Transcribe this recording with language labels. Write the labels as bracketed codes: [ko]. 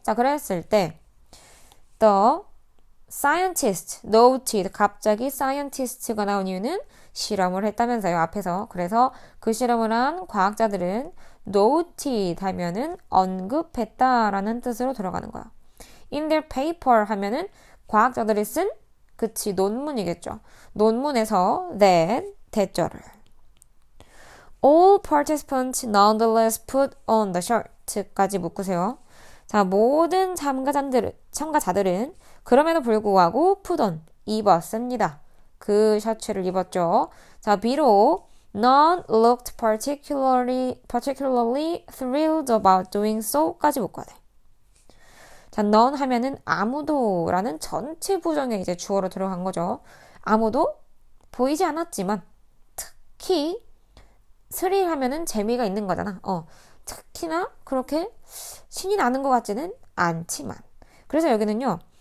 [ko] 자, 그랬을 때 [en] The scientist noted [ko] 갑자기 scientist가 나온 이유는 실험을 했다면서요. 앞에서. 그래서 그 실험을 한 과학자들은 noted 하면은 언급했다라는 뜻으로 들어가는 거야. [en] In their paper [ko] 하면은 과학자들이 쓴 그치 논문이겠죠. 논문에서 that 대절을 [en] All participants nonetheless put on the shirt [ko] 까지 묶으세요. 자, 모든 참가자들은 그럼에도 불구하고 put on 입었습니다. 그 셔츠를 입었죠. 자, 비록 [en] none looked particularly thrilled about doing so [ko] 까지 묶어야 돼. 자, none 하면은 아무도라는 전체 부정에 이제 주어로 들어간 거죠. 아무도 보이지 않았지만 특히 스릴 하면은 재미가 있는 거잖아. 특히나 그렇게 신이 나는 것 같지는 않지만. 그래서 여기는요.